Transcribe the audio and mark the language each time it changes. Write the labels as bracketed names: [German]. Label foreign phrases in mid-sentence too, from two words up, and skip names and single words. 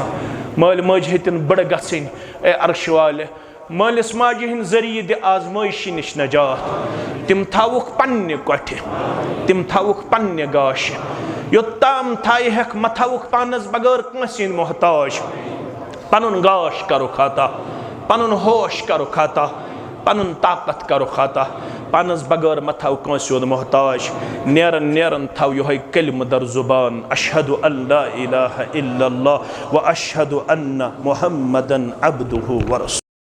[Kashmiri] माल माज हेतन बड़ गसिन ए अर्श वाले, मालिस माज हिंद जरिए दे आजमाइशी निश नजात। तिम थावुक पन्ने कोठे, तिम थावुक पन्ने गाश, योत्ताम थाई हेक मथावुक पानस बगैर कंसिन मोहताज। पनुन गाश करो खाता, पनुन होश करो खाता, पनुन ताकत करो खाता, पानस बगैर मथाव कंसिन मोहताज। नेरन नेरन थाव यो कलिम दर जुबान, [Arabic] أشهد أن لا إله إلا الله وأشهد أن محمدا عبده ورسوله.